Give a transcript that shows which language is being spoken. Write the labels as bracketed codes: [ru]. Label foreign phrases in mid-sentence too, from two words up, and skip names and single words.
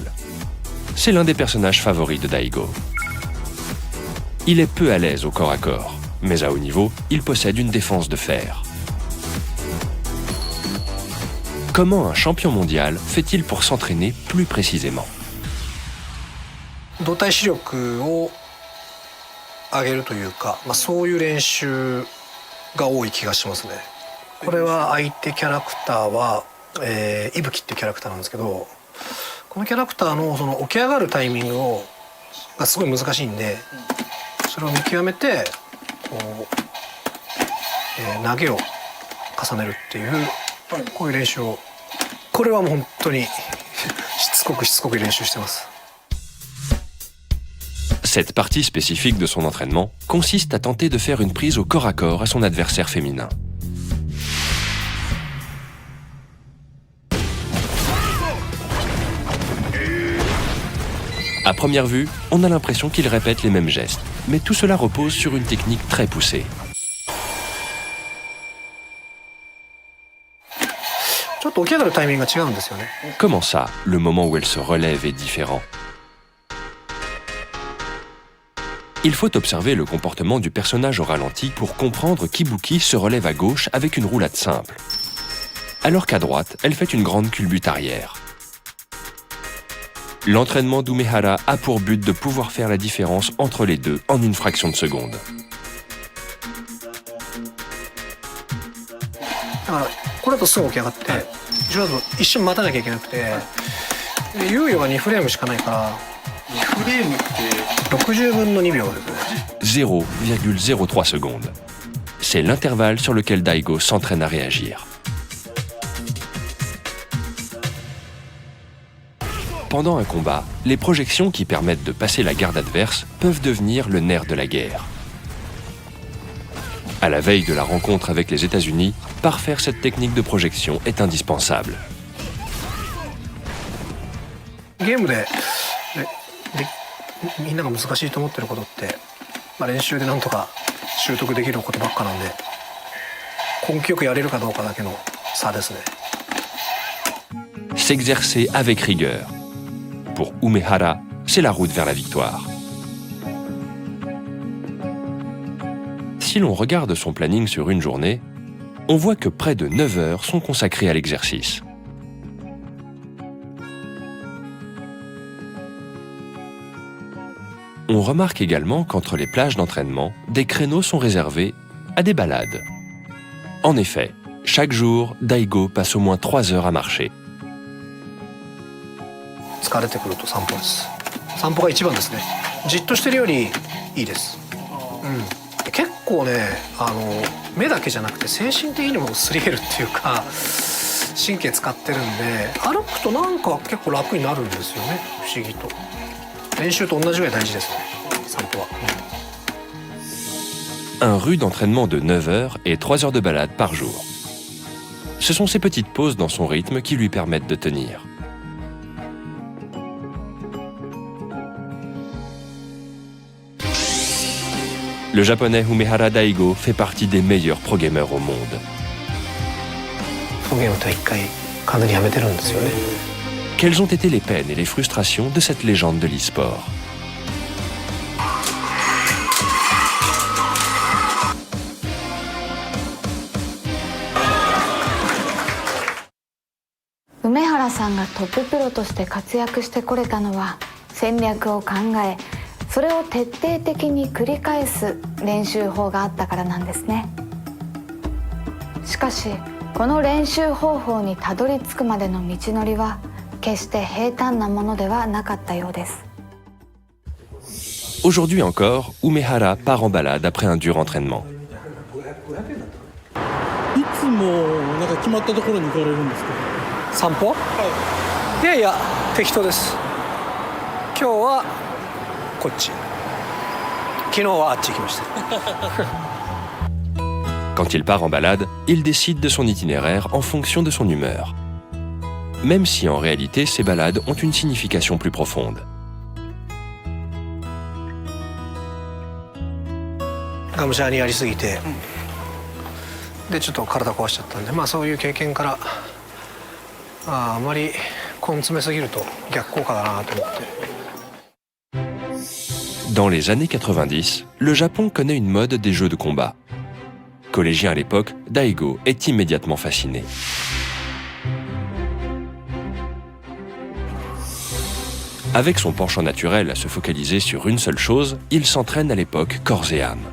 [fr] C'est l'un des personnages favoris de Daigo. Il est peu à l'aise au corps à corps, mais à haut niveau, il possède une défense de fer. Comment un champion mondial fait-il pour s'entraîner plus précisément? [ja] 動体視力を上げるというか、そういう練習が多い気がしますね。これは相手キャラクターは伊吹っていうキャラクターなんですけど、このキャラクターのその起き上がるタイミングがすごい難しいんで、それを見極めて投げを重ねるっていうこういう練習を、これはもう本当にしつこく練習してます。 [fr] Cette partie spécifique de son entraînement consiste à tenter de faire une prise au corps à corps à son adversaire féminin. À première vue, on a l'impression qu'il répète les mêmes gestes, mais tout cela repose sur une technique très poussée. [ja] ちょっと起き上がるタイミングが違うんですよね。 [fr] Comment ça, le moment où elle se relève est différent? Il faut observer le comportement du personnage au ralenti pour comprendre qu'Ibuki se relève à gauche avec une roulade simple, alors qu'à droite, elle fait une grande culbute arrière. L'entraînement d'Umehara a pour but de pouvoir faire la différence entre les deux en une fraction de seconde. [ja] だからこれだとすぐ起き上がって、後ろだと一瞬待たなきゃいけなくて、猶予が2フレームしかないから、 2フレームって 60分の2秒ですね。 [fr] 0,03 secondes. C'est l'intervalle sur lequel Daigo s'entraîne à réagir. Pendant un combat, les projections qui permettent de passer la garde adverse peuvent devenir le nerf de la guerre. À la veille de la rencontre avec les États-Unis, parfaire cette technique de projection est indispensable. [ja] ゲームでみんなが難しいと思ってることって、練習でなんとか習得できることばっかなんで、根気よくやれるかどうかだけの差ですね。 [fr] S'exercer avec rigueur. Pour Umehara, c'est la route vers la victoire. Si l'on regarde son planning sur une journée, on voit que près de 9 heures sont consacrées à l'exercice. On remarque également qu'entre les plages d'entraînement, des créneaux sont réservés à des balades. En effet, chaque jour, Daigo passe au moins 3 heures à marcher. [ja] 疲れてくると散歩です。散歩が一番ですね。じっとしてるよりいいです。結構ね、目だけじゃなくて精神的にもすり減るっていうか、神経使ってるんで、歩くとなんか結構楽になるんですよね。不思議と。練習と同じぐらい大事ですね。散歩は。 [fr] Un rude entraînement de 9 heures et 3 heures de balade par jour. Ce sont ces petites pauses dans son rythme qui lui permettent de tenir. Le japonais Umehara Daigo fait partie des meilleurs pro-gamers au monde. [ja] プロゲームとは一回完全にやめてるんですよね。 [fr] Quelles ont été les peines et les frustrations de cette légende de l'e-sport? [ja] Umehara さんがトッププロとして活躍してこれたのは戦略を考え、それを徹底的に繰り返す練習法があったからなんですね。しかしこの練習方法にたどり着くまでの道のりは決して平坦なものではなかったようです。 [fr] Aujourd'hui encore, Umehara part en balade après un dur entraînement. [ja] いつもなんか決まったところに行かれるんですか？散歩？いやいや、適当です。今日はこっち。昨日はあっち行きました。 [fr] Quand il part en balade, il décide de son itinéraire en fonction de son humeur. Même si en réalité ces balades ont une signification plus profonde. [ja] がむしゃらにやりすぎて、でちょっと体壊しちゃったんで、そういう経験からあまり根詰めすぎると逆効果だなと思って。 [fr] Dans les années 90, le Japon connaît une mode des jeux de combat. Collégien à l'époque, Daigo est immédiatement fasciné. Avec son penchant naturel à se focaliser sur une seule chose, il s'entraîne à l'époque corps et âme.